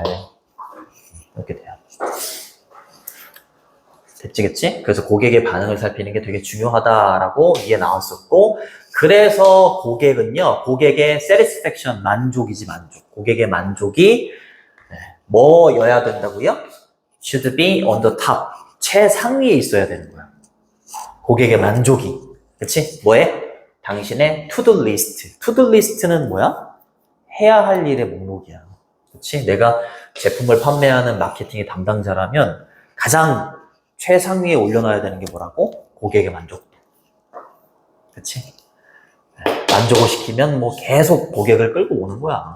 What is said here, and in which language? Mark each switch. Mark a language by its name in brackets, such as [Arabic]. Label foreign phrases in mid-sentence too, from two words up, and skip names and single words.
[Korean] 이렇게 돼요. 됐지? 그래서 고객의 반응을 살피는 게 되게 중요하다라고 이해 나왔었고, 그래서 고객은요, 고객의 satisfaction, 만족이지, 만족. 고객의 만족이 뭐여야 된다고요? [English] should be on the top. [Korean] 최상위에 있어야 되는 거야. 고객의 만족이. 그치? 뭐에? 당신의 [English] to-do list. to-do list [Korean] 는 뭐야? 해야 할 일의 목록이야. 그치? 내가 제품을 판매하는 마케팅의 담당자라면 가장 최상위에 올려놔야 되는 게 뭐라고? 고객의 만족도. 그치? 만족을 시키면 뭐 계속 고객을 끌고 오는 거야.